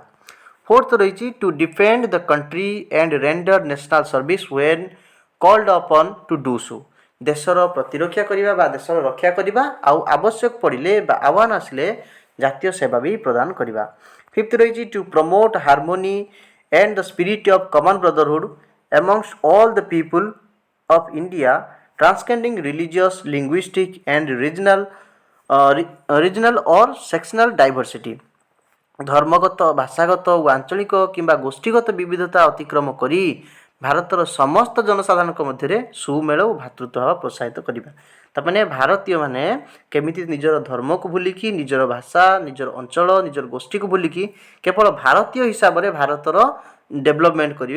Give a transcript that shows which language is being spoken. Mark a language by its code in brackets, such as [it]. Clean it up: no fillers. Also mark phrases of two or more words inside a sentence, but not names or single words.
[en] ଫୋର୍ଥ ରହିଛି to defend the country and render national service when called upon to do so. [or] ଦେଶର ପ୍ରତିରକ୍ଷା କରିବା ବା ଦେଶର ରକ୍ଷା କରିବା ଆଉ ଆବଶ୍ୟକ ପଡ଼ିଲେ ବା ଆହ୍ୱାନ ଆସିଲେ ଜାତୀୟ ସେବା ବି ପ୍ରଦାନ କରିବା। [en] ଫିଫ୍ଥ ରହିଛି to promote harmony and the spirit of common brotherhood amongst all the people of India, transcending religious, linguistic, and regional or sectional diversity। [or] ଧର୍ମଗତ, ଭାଷାଗତ ଓ ଆଞ୍ଚଳିକ କିମ୍ବା ଗୋଷ୍ଠୀଗତ ବିବିଧତା ଅତିକ୍ରମ କରି ଭାରତର ସମସ୍ତ ଜନସାଧାରଣଙ୍କ ମଧ୍ୟରେ ସୁମେଳ ଓ ଭ୍ରାତୃତ୍ୱଭାବ ପ୍ରୋତ୍ସାହିତ କରିବା। ତାମାନେ ଭାରତୀୟମାନେ କେମିତି ନିଜର ଧର୍ମକୁ ଭୁଲିକି, ନିଜର ଭାଷା, ନିଜର ଅଞ୍ଚଳ, ନିଜର ଗୋଷ୍ଠୀକୁ ଭୁଲିକି କେବଳ ଭାରତୀୟ ହିସାବରେ ଭାରତର ଡେଭଲପମେଣ୍ଟ କରିବେ।